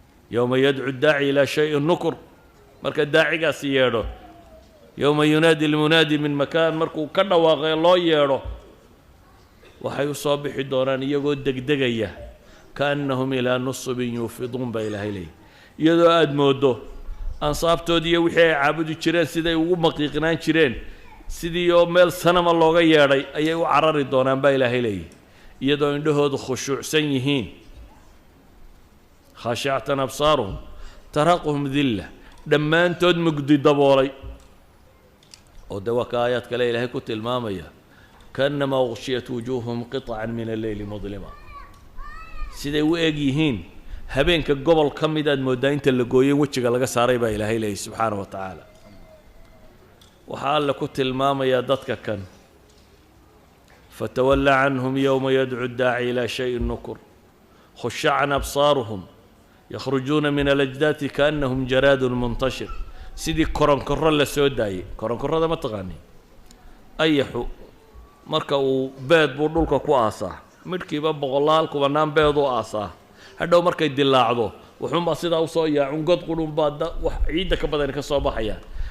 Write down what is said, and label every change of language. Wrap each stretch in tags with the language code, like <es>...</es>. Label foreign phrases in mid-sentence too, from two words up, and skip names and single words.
<ar>"يوم يدعو الداعي إلى شيء نكر."</ar> <so>Marka daacigaasi yeedho,</so> <ar>"يوم ينادي المنادي من مكان."</ar> <so>Markuu ka dhawaaqay loo yeedho, waxay u soo bixi doonaan iyagoo degdegaya.</so> <ar>"كأنهم إلى نصب يوفضون"</ar> <so>baa Ilaahay leeyahay. Iyadoo aad mooddo ansaabtoodii iyo wixii ay caabudi jireen, siday ugu maqiiqnaan jireen, sidii oo meel sanama looga yeedhay ayay u carari doonaan baa Ilaahay leeyahay. Iyadoo indhahoodu khushuucsan yihiin.</so> <ar>"خاشعة أبصارهم ترهقهم ذلة."</ar> <so>Dhammaantood mugdi daboolay. Oo de waa ka aayaad kale Ilaahay ku tilmaamaya,</so> <ar>"كأنما أغشيت وجوههم قطعا من الليل مظلما."</ar> <so>Siday u eg yihiin, habeenka gobol ka mid aad mooddaa inta la gooyay wejiga laga saaray baa Ilaahay leeyahay</so> <ar>سبحانه وتعالى.</ar> <so>Waxaa Alle ku tilmaamayaa dadka kan,</so> <ar>"فتول عنهم يوم يدعو الداعي إلى شيء نكر، خشعا أبصارهم، يخرجون من الأجداث كأنهم جراد منتشر."</ar> <so>Sidii koronkorro la soo daayay. Koronkorrada ma taqaaniin? Ayaxu marka uu beed buu dhulka ku aasaa. Midhkiiba boqolaal, kubanaan beed u aasaa. Hadhow markay dilaacdo, wuxuunbaa sidaa u soo yaacun, god qudhunbaa da-, wax ciidda ka badan ka soo baxayaan.</so>